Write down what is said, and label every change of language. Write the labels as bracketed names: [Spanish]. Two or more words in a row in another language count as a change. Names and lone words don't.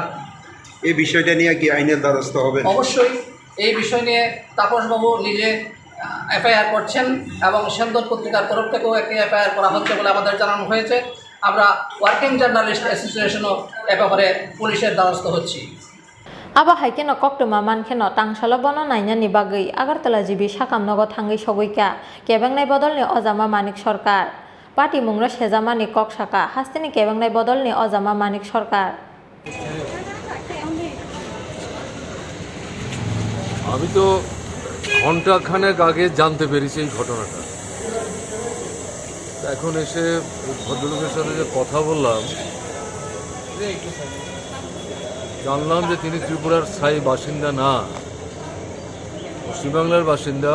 [Bangla] এই বিষয়টা নিয়ে কি আইনের দ্বারস্থ হবে? অবশ্যই এই বিষয় নিয়ে তাপসবাবু নিজে এফআইআর করছেন এবং সেন্দন পত্রিকার তরফ থেকেও একটি এফআইআর করা হচ্ছে বলে আমাদের জানানো হয়েছে। আমরা ওয়ার্কিং জার্নালিস্ট অ্যাসোসিয়েশনও এ ব্যাপারে পুলিশের দ্বারস্থ হচ্ছি। [Kok Borok] Aba haikeno koktuma mankeno tangsalo bono naina ni bagui Agartala jibi sakamnogo thangai sogoika kebengnai bodolni ojama Manik Sarkar Party mungno sejamani kok saka hastini kebengnai bodolni ojama Manik Sarkar [Bangla] আমি তো ঘণ্টাখানেক আগে জানতে পেরেছি এই ঘটনাটা। এখন এসে ভদ্রলোকের সাথে যে কথা বললাম, জানলাম যে তিনি ত্রিপুরার স্থায়ী বাসিন্দা না, পশ্চিমবাংলার বাসিন্দা।